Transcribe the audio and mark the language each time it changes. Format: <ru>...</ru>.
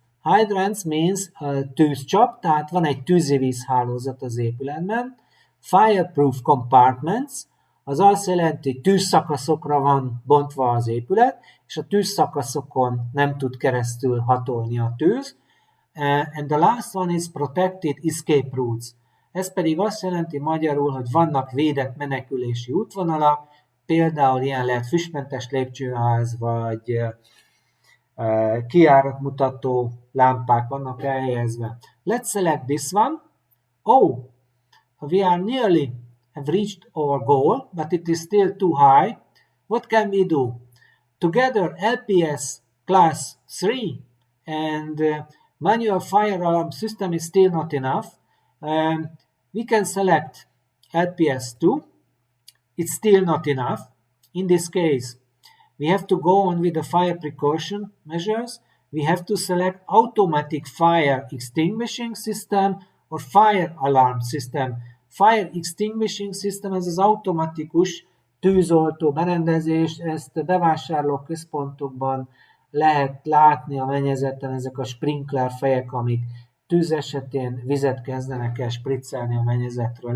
<en>Hydrants means</en> <hu>tűzcsap, tehát van egy tűzivízhálózat az épületben. Fireproof compartments, az azt jelenti, hogy tűzszakaszokra van bontva az épület, és a tűzszakaszokon nem tud keresztül hatolni a tűz.</hu> <en>And the last one is protected escape routes.</en> <hu>Ez pedig azt jelenti magyarul, hogy vannak védett menekülési útvonalak, például ilyen lehet füstmentes lépcsőház, vagy kijáratmutató lámpák vannak elhelyezve.</hu> <en>Let's select this one. Oh, we are nearly have reached our goal, but it is still too high. What can we do? Together, LPS class 3 and manual fire alarm system is still not enough. We can select LPS 2. It's still not enough. In this case, we have to go on with the fire precaution measures. We have to select automatic fire extinguishing system or fire alarm system.</en> <hu>Fire extinguishing system, ez az automatikus tűzoltó berendezés, ezt bevásárlóközpontokban lehet látni a mennyezeten, ezek a sprinkler fejek, amik tűz esetén vizet kezdenek el spriccelni a mennyezetről.</hu>